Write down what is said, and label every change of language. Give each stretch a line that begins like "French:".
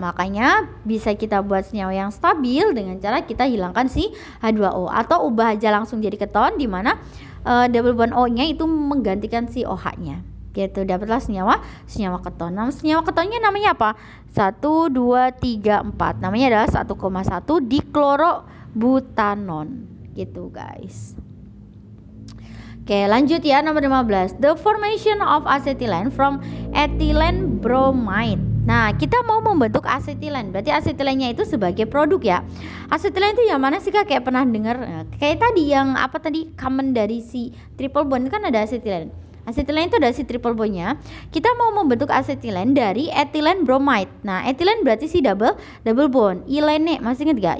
Indonesian: Makanya bisa kita buat senyawa yang stabil dengan cara kita hilangkan si H2O atau ubah aja langsung jadi keton, di mana double bond O-nya itu menggantikan si OH-nya. Gitu, dapatlah senyawa keton. Nah, senyawa ketonnya namanya apa? 1 2 3 4. Namanya adalah 1,1 diklorobutanon. Gitu, guys. Oke, lanjut ya, nomor 15.
English: The formation of acetylene from ethylene bromide.
Indonesian: Nah, kita mau membentuk asetilen. Berarti asetilennya itu sebagai produk ya. Asetilen itu yang mana sih Kak? Kayak pernah dengar? Kayak tadi yang apa tadi? Common dari si triple bond kan ada asetilen. Asetilen itu ada si triple bondnya. Kita mau membentuk asetilen dari ethylene bromide. Nah, ethylene berarti si double bond. Ilene, masih ingat gak?